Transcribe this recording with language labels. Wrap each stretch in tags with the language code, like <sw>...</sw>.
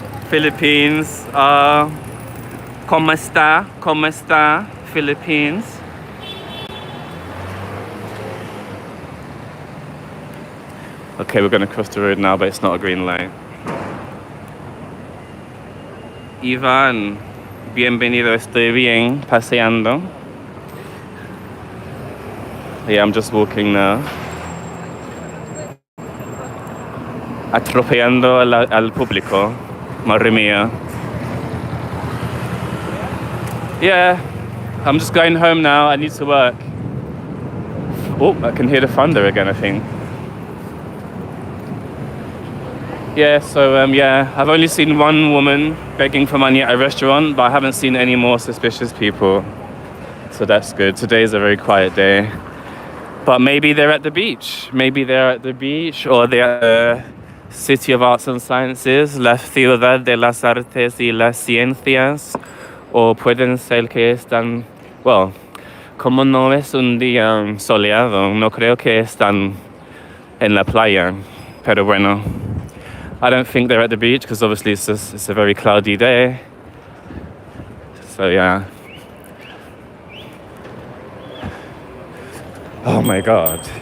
<es>Philippines, como está, Philippines.</es> <en>Okay, we're going to cross the road now, but it's not a green light.</en> <es>Ivan, bienvenido, estoy bien, paseando.</es> <en>Yeah, I'm just walking now.</en> <es>Atropellando al público. Madre mía.</es> <en>Yeah, I'm just going home now. I need to work. Oh, I can hear the thunder again, I think. Yeah, so yeah, I've only seen one woman begging for money at a restaurant, but I haven't seen any more suspicious people. So that's good. Today is a very quiet day. But maybe they're at the beach. Maybe they're at the beach, or they're at the City of Arts and Sciences, la Ciudad de las Artes y las Ciencias.</en> <es>O pueden ser que están, well, como no es un día soleado, no creo que están en la playa. Pero bueno,</es> <en>I don't think they're at the beach because obviously it's a very cloudy day. So yeah. Oh my God.</en>